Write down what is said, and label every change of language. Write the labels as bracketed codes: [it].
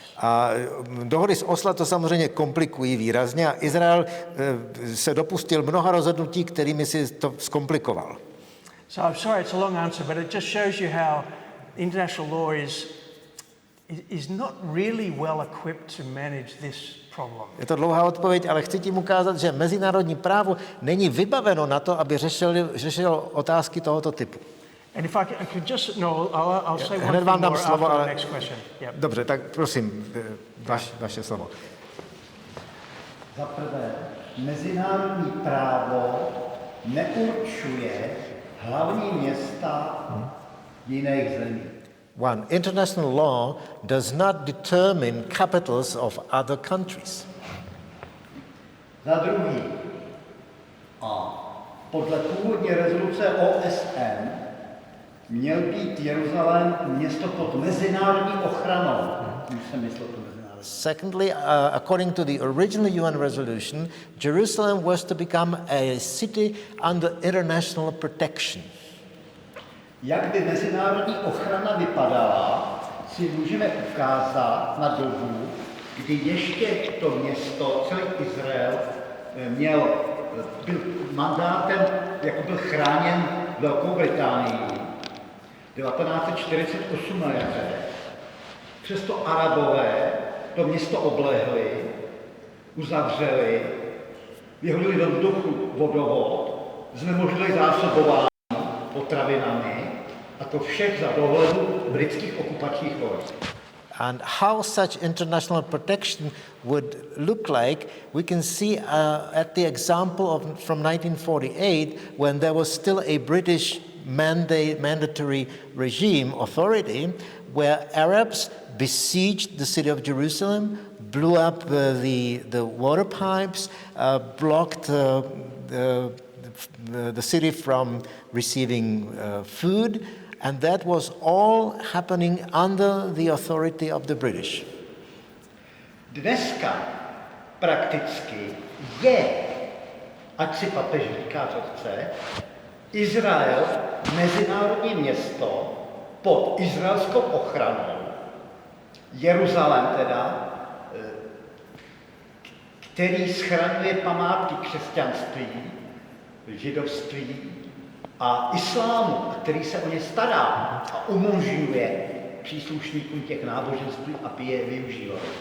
[cs] A dohody z Osla to samozřejmě komplikují výrazně a Izrael se dopustil mnoha rozhodnutí, kterými si to zkomplikoval. [en] So I'm sorry, it's a long answer, but it just shows you how international law is not really well equipped to manage this problem. [cs] Je to dlouhá odpověď, ale chci tím ukázat, že mezinárodní právo není vybaveno na to, aby řešilo otázky tohoto typu. [en] And if I could just, I'll say one [cs] Hned [en] thing [cs] vám dám [en] more [cs] slovo, [en] after [cs] ale... [en] the next question. Yep. [cs] Dobře, tak prosím, vaše slovo. Za prvé, mezinárodní právo neurčuje hlavní města jiných zemí. [en] One, international law does not determine capitals of other countries. [cs] Za druhý, a podle původní rezoluce OSN měl být Jeruzalém město pod mezinárodní ochranou. Už jsem myslel to mezinárodní. [en] Secondly, according to the original UN resolution, Jerusalem was to become a city under international protection. [cs] Jak by mezinárodní ochrana vypadala, si můžeme ukázat na dobu, kdy ještě to město, celý Izrael, byl mandátem, jako byl chráněn Velkou Británií. 1948 na jaře. Přesto Arabové to město oblehli, uzavřeli, vyhodili do vzduchu vodovod, znemožnili zásobování potravinami, a to všech za dohledu britských okupačních vojsk. [en] And how such international protection would look like, we can see at the example from 1948, when there was still a British mandatory regime authority, where Arabs besieged the city of Jerusalem, blew up the water pipes, blocked the city from receiving food, and that was all happening under the authority of the British. [cs] Dneska prakticky je, ať si papež říká, co chce, Izrael mezinárodní město pod izraelskou ochranou, Jeruzalém teda, který schraňuje památky křesťanství, židovství a islámu, který se o ně stará a umožňuje příslušníkům těch náboženství, aby je využívali.